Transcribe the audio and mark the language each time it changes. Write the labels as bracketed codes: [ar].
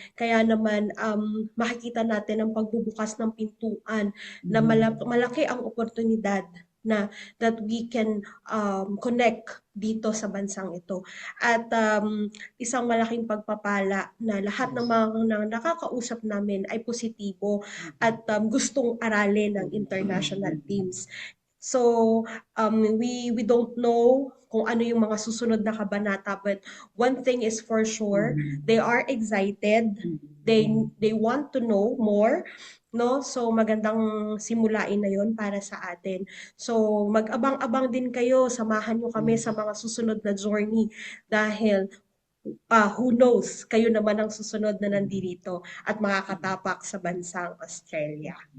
[tl] Kaya naman makikita natin ang pagbubukas ng pintuan na malaki ang oportunidad na [en] that we can connect [tl] dito sa bansang ito. At isang malaking pagpapala na lahat ng mga nakakausap namin ay positibo at gustong aralin ng international teams. [en] So, we don't know [tl] kung ano yung mga susunod na kabanata, [en] but one thing is for sure, they are excited. They want to know more, no? [tl] So, magandang simulain na yon para sa atin. So, mag-abang-abang din kayo, samahan nyo kami sa mga susunod na journey dahil [en] who knows, [tl] kayo naman ang susunod na nandito at makakatapak sa bansang Australia.